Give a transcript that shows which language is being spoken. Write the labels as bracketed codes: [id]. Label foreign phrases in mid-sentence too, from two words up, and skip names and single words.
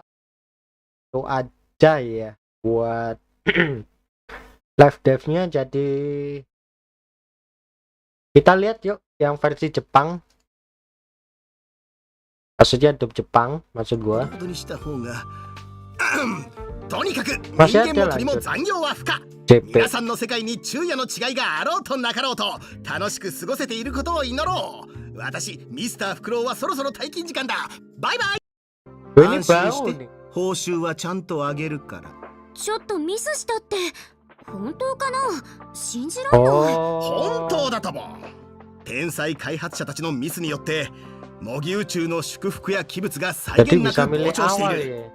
[id] Itu aja ya buat live dev-nya. Jadi kita lihat yuk yang versi Jepang. Maksudnya dub Jepang, maksud gua. Masih ada lanjut. JP. [ja] 皆さんの世界に昼夜の違いがあろうとなかろうと楽しく過ごせていることを祈ろう。私ミスターフクロウはそろそろ退勤時間だ。バイバイ。 [id] Ini baru nih. [ja] 報酬はちゃんとあげるから。ちょっとミスしたって本当かな？信じらんない。本当だとも。天才開発者たちのミスによって模擬宇宙の祝福や器物が際限なく膨張している。